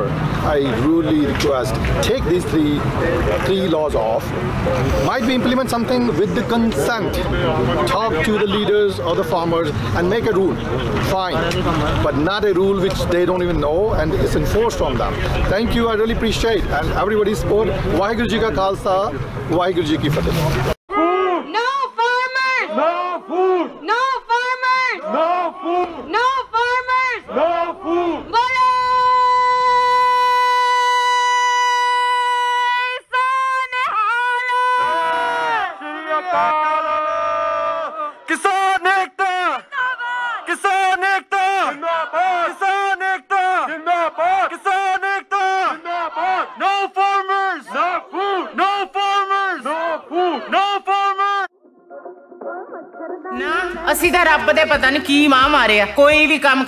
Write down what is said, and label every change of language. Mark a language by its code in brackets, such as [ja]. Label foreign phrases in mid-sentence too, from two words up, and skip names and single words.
[en] I really request, take these three laws off. Might be implement something with the consent. Talk to the leaders of the farmers and make a rule. Fine, but not a rule which they don't even know and it's enforced from them. Thank you. I really appreciate and everybody's support. [pa] ਵਾਹਿਗੁਰੂ ਜੀ ਕਾ ਖ਼ਾਲਸਾ, ਵਾਹਿਗੁਰੂ ਜੀ ਕੀ ਫ਼ਤਿਹ. [en] No farmers! No food! No farmers! No food! No farmers! No food! [hi] किसान एकता! किसान एकता! किसान एकता! किसान एकता! [en] No farmers! No food! No farmers! No food! No farmers! [pa] ਨਾ ਅਸੀਂ ਤਾਂ ਰੱਬ ਦੇ ਪਤਾ ਨਹੀਂ ਕੀ ਮਾਂ ਮਾਰਿਆ, ਕੋਈ ਵੀ ਕੰਮ